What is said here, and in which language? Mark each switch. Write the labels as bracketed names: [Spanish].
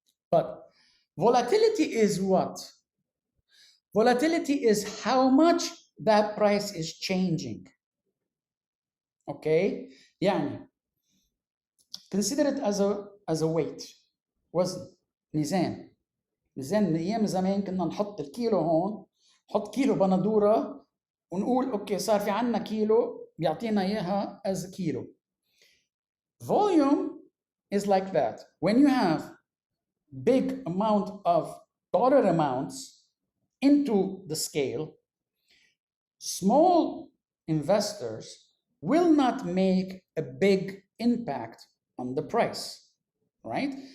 [English] But volatility is what? Volatility is how much that price is changing. Okay? يعني consider it as a weight. [Arabic] وزن. ميزان. ميزان من ايام زمان كنا نحط الكيلو هون، نحط كيلو بندوره ونقول اوكي صار في عندنا كيلو بيعطينا اياها [English] as a kilo. Volume is like that. When you have big amount of dollar amounts into the scale, small investors will not make a big impact on the price, right?